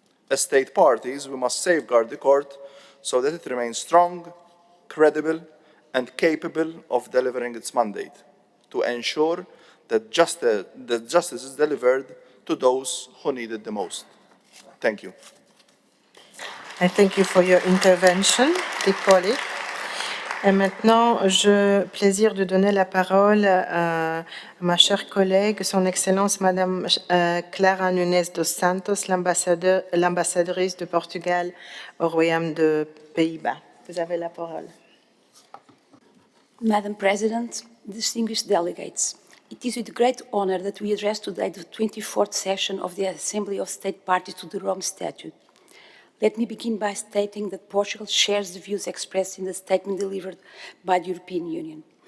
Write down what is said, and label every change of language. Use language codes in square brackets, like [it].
[en] As state parties, we must safeguard the court so that it remains strong, credible, and capable of delivering its mandate, to ensure that justice is delivered to those who need it the most. Thank you. I thank you for your intervention, dear colleague. [fr] Et maintenant, j'ai le plaisir de donner la parole à ma chère collègue, son Excellence Madame Clara Nunes dos Santos, l'ambassadrice de Portugal au Royaume de Pays-Bas. Vous avez la parole. [en] Madam President, distinguished delegates, it is with great honor that we address today the 24th session of the Assembly of State Parties to the Rome Statute. Let me begin by stating that Portugal shares the views expressed in the statement delivered by the European Union.